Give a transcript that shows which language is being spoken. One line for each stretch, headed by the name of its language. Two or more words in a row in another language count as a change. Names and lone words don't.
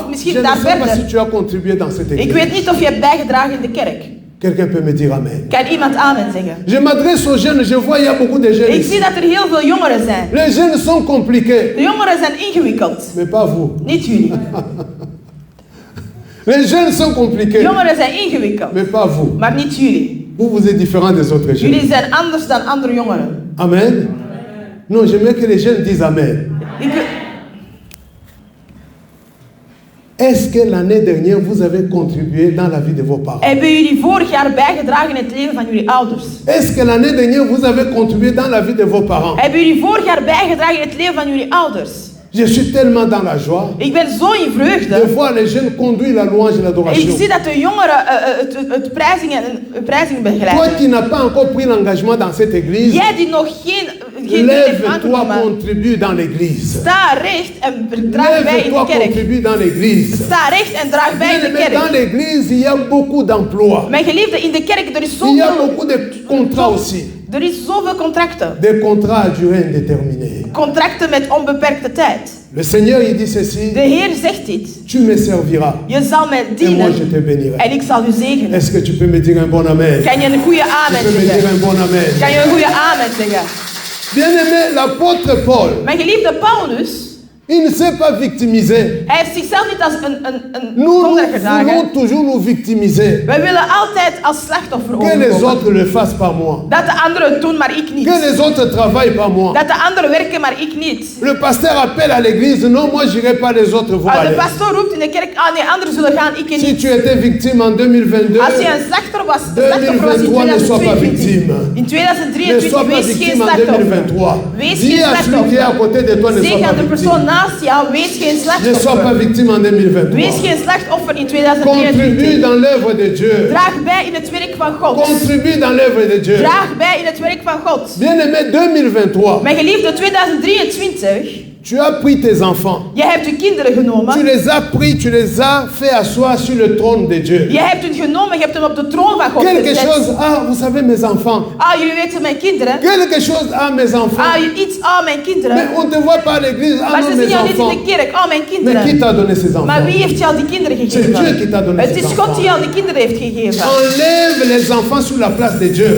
French: je
Dutch: misschien
French: ne
Dutch: daar
French: sais pas si
Dutch: verder.
French: tu as contribué dans cette
Dutch: Ik
French: église.
Dutch: weet niet of je hebt bijgedragen in de kerk.
French: Quelqu'un peut me dire amen.
Dutch: Kan iemand amen zeggen?
French: Je m'adresse aux jeunes, je vois il y a beaucoup de jeunes
Dutch: Ik
French: ici.
Dutch: zie dat er heel veel jongeren zijn.
French: Les jeunes sont compliqués,
Dutch: De jongeren zijn ingewikkeld.
French: mais pas vous.
Dutch: Niet jullie.
French: Les jeunes sont compliqués,
Dutch: Jongeren zijn ingewikkeld.
French: mais pas vous.
Dutch: Maar niet jullie.
French: Vous êtes différents des autres jeunes.
Dutch: Jullie zijn anders dan andere jongeren.
French: Amen. Non, j'aimerais que les jeunes disent amen.
Dutch: Ik,
French: Est-ce que l'année dernière, vous avez contribué dans la vie de vos parents?
Dutch: hebben jullie vorig jaar bijgedragen in het leven van jullie ouders?
French: Est-ce que l'année dernière, vous avez contribué dans la vie de vos parents?
Dutch: Hebben jullie vorig jaar bijgedragen in het leven van jullie ouders?
French: Je suis tellement dans la joie
Dutch: Ik ben zo in de vreugde.
French: voir les jeunes conduire la louange et
Dutch: Ik
French: l'adoration.
Dutch: zie dat de jongeren het prijzing
French: Toi
Dutch: begeleiden.
French: qui n'as pas encore pris l'engagement dans cette église,
Dutch: Jij die nog geen deel heeft
French: lève-toi,
Dutch: aangenomen,
French: contribue dans l'église.
Dutch: sta recht en draag bij in de
French: Lève-toi,
Dutch: kerk.
French: contribue dans l'église.
Dutch: Sta recht en draag bij in de
French: Mais dans
Dutch: kerk.
French: l'église, il y a beaucoup d'emplois.
Dutch: Mijn geliefde, in de kerk er is
French: Il y a
Dutch: zoveel,
French: beaucoup de contrats aussi.
Dutch: er is zoveel contracten.
French: Des contrats à durée indéterminée.
Dutch: Contracten met onbeperkte tijd.
French: Le Seigneur, il dit ceci,
Dutch: De Heer zegt dit.
French: tu me serviras
Dutch: Je zal mij
French: et moi
Dutch: dienen
French: je te bénirai.
Dutch: en ik zal u zegenen.
French: Est-ce que tu peux me dire un bon amen?
Dutch: Kan je een goede
French: Tu
Dutch: amen
French: peux me dire
Dutch: zeggen?
French: un bon amen?
Dutch: Kan je een goede amen zeggen?
French: Bien-aimé, l'apôtre Paul,
Dutch: Mijn geliefde Paulus,
French: il ne s'est pas victimisé.
Dutch: hij heeft zichzelf niet als een
French: Nous
Dutch: zondaar gedragen.
French: voulons toujours nous victimiser.
Dutch: Wij willen altijd als slachtoffer
French: Que les
Dutch: overkomen.
French: autres le fassent par moi.
Dutch: Dat de anderen het doen, maar ik niet.
French: Que les autres travaillent par moi.
Dutch: Dat de anderen werken, maar ik niet.
French: Le pasteur appelle à l'église, non, moi j'irai pas, les autres vont
Dutch: Als de
French: aller.
Dutch: pastoor roept in de kerk, ah nee, anderen zullen gaan, ik
French: Si
Dutch: niet.
French: tu étais victime en 2022,
Dutch: Als je een slachtoffer was in
French: 2023 ne sois pas
Dutch: 2022,
French: victime.
Dutch: in
French: Ne
Dutch: 2023,
French: sois pas
Dutch: wees geen
French: victime en
Dutch: slachtoffer.
French: 2023.
Dutch: Wees
French: Dis
Dutch: geen
French: à celui qui est à
Dutch: slachtoffer.
French: côté de toi, ne sois
Dutch: Zeg
French: pas
Dutch: aan de persoon
French: victime.
Dutch: naast jou, wees geen
French: Ne sois pas
Dutch: slachtoffer.
French: victime en
Dutch: Wees
French: 2023.
Dutch: geen slachtoffer in
French: Contribue
Dutch: 2023.
French: dans l'œuvre de Dieu.
Dutch: Draag bij in het werk van God.
French: Contribue dans l'œuvre de Dieu.
Dutch: Draag bij in het werk van God.
French: Bien-aimé, 2023,
Dutch: Mijn geliefde, 2023,
French: tu as pris tes enfants.
Dutch: je hebt je kinderen
French: Tu
Dutch: genomen.
French: les as pris, tu les as fait asseoir sur le trône de Dieu.
Dutch: Je hebt hun genomen, je hebt hen op de troon van God
French: Quelque
Dutch: gezet.
French: chose, ah, vous savez, mes enfants.
Dutch: Ah, jullie weten mijn kinderen.
French: Quelque chose, ah, mes enfants.
Dutch: Ah, iets, ah, mijn
French: Mais
Dutch: kinderen.
French: on ne te voit pas à l'église, ah
Dutch: Maar
French: non,
Dutch: ze zien
French: mes
Dutch: jou niet in
French: enfants.
Dutch: de kerk. Ah, mijn
French: Mais qui
Dutch: kinderen.
French: t'a donné ces
Dutch: Maar wie
French: enfants?
Dutch: heeft jou die kinderen
French: C'est Dieu qui
Dutch: gegeven?
French: t'a donné
Dutch: Het
French: ces
Dutch: is God
French: enfants.
Dutch: die jou die kinderen heeft gegeven.
French: Enlève les enfants sur la place de Dieu.